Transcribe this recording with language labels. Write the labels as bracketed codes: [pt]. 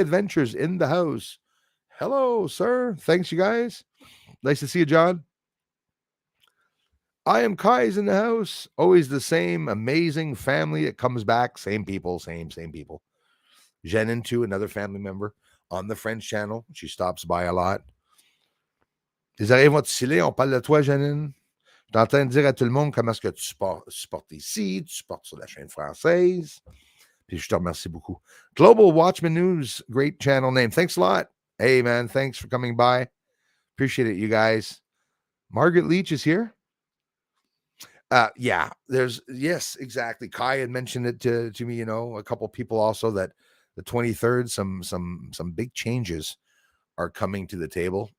[en] Adventures in the house. Hello, sir. Thanks, you guys. Nice to see you, John. I am Kai's in the house. Always the same amazing family. It comes back. Same people, same people. Jeanine, too, another family member on the French channel. She stops by a lot. [fr] Les oreilles vont osciller. On parle de toi, Jeanine. Je suis en train de dire à tout le monde comment est-ce que tu supportes ici, tu supportes sur la chaîne française. Puis je te remercie beaucoup. [en] Global Watchman News, great channel name. Thanks a lot. Hey, man, thanks for coming by. Appreciate it, you guys. Margaret Leach is here. Yeah, yes, exactly. Kai had mentioned it to me, a couple people also, that the 23rd, some big changes are coming to the table.